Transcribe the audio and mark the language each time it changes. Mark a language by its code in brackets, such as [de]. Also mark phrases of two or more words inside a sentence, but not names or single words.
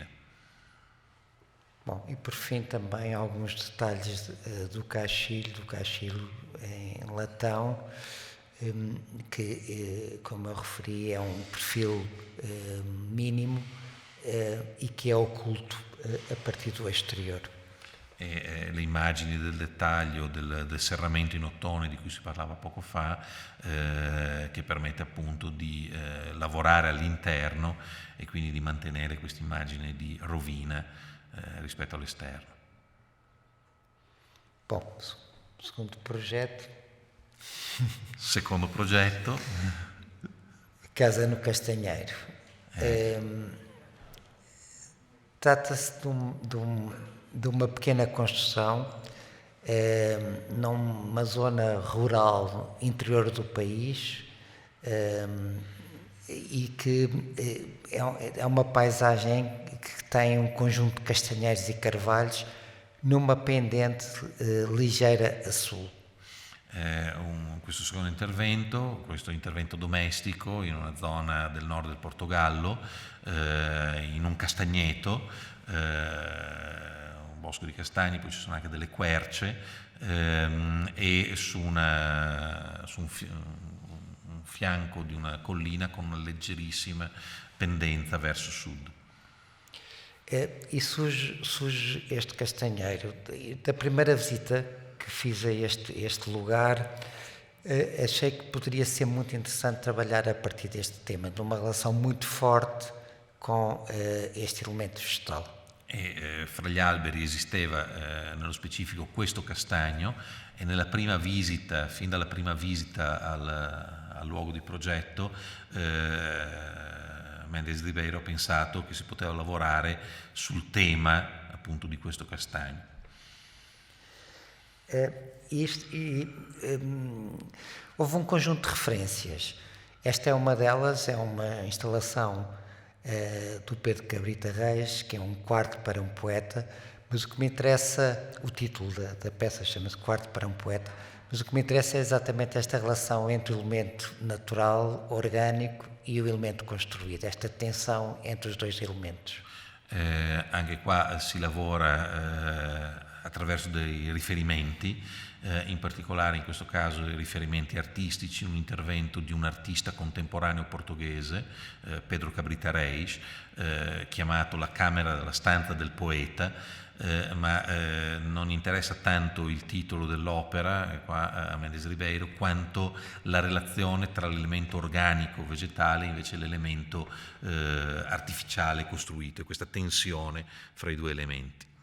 [pt] Bom, e por fim também alguns detalhes do caixilho em latão, que, como eu referi, é um perfil mínimo e que é oculto a partir do exterior. [it] e le immagini del dettaglio del serramento in ottone di cui si parlava poco fa, che permette appunto di lavorare all'interno e quindi di mantenere questa immagine di rovina rispetto all'esterno. Bom, secondo progetto. Secondo progetto. [pt] Casa no Castanheiro. Trata-se de uma pequena construção numa zona rural interior do país e que é uma paisagem que tem um conjunto de castanheiros e carvalhos numa pendente ligeira a sul. [it] Questo secondo intervento, questo intervento domestico in una zona del nord del Portogallo, in un castagneto, un bosco di castagni, poi ci sono anche delle querce, e su un fianco di una collina con una leggerissima pendenza verso sud. [pt] E surge este castanheiro. Da primeira visita que fiz a este lugar, achei que poderia ser muito interessante trabalhar a partir deste tema, de uma relação muito forte com este elemento vegetal. [it] E fra gli alberi esisteva nello specifico questo castagno e nella prima visita, fin dalla prima visita al luogo di progetto, Mendes Ribeiro ha pensato che si poteva lavorare sul tema appunto di questo castagno. [pt] Houve um conjunto de referências. Esta é uma delas, é uma instalação do Pedro Cabrita Reis, que é um quarto para um poeta, mas o que me interessa, o título da peça chama-se Quarto para um Poeta, mas o que me interessa é exatamente esta relação entre o elemento natural, orgânico e o elemento construído, esta tensão entre os dois elementos. [it] Anche qua si lavora attraverso dei riferimenti, in particolare in questo caso dei riferimenti artistici, un intervento di un artista contemporaneo portoghese, Pedro Cabrita Reis, chiamato La Camera della Stanza del Poeta, ma non interessa tanto il titolo dell'opera qua a Mendes Ribeiro quanto la relazione tra l'elemento organico vegetale e invece l'elemento artificiale costruito, e questa tensione fra i due elementi.